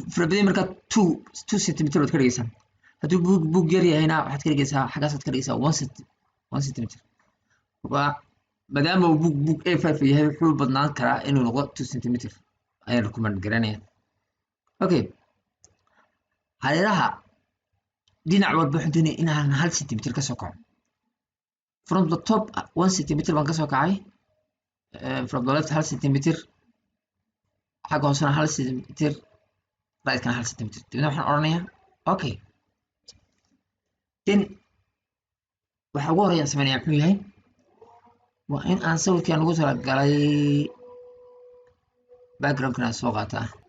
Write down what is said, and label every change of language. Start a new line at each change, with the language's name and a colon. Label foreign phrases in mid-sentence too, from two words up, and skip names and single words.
Somali: farabaday marka 2 centimeter baad ka dhigaysaa hadduu buug yar yahayna waxaad ka dhigaysaa xaggaasaad ka dhigaysaa 1 centimeter maadaama uu buug A5 yahay wuxuu badnaan karaa inuu noqdo 2 centimeter ayaan recommend garanaya okay hareeraha dhinac walba waxaan doonaya inaan 1 centimeter ka soo kaco
English: from the top
Somali: 1 centimeter baan ka soo kacay
English: from the left
Somali: 1 centimeter xagga hoosena 1 centimeter right kana 1 centimeter dibna waxaan oranayaa okay then waxa ugu horeeya sameynaya muxuu yahay waa in aan sawirkan ugu talagalay background-kana soo qaataa